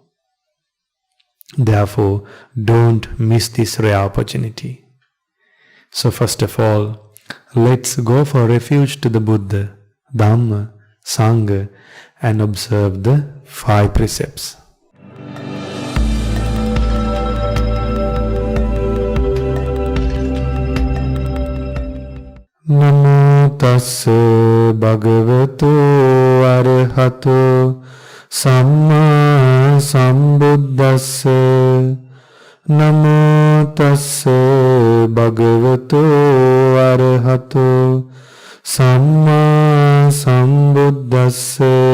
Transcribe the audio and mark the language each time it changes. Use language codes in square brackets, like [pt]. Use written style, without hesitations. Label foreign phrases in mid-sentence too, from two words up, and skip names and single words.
[en] Therefore, don't miss this rare opportunity. So first of all, let's go for refuge to the Buddha, Dhamma, Sangha, and observe the 5 precepts. [pi] Namo tassa bhagavato arahato samma sambuddhassa. Namo tassa bhagavato arahato samma sambuddhassa.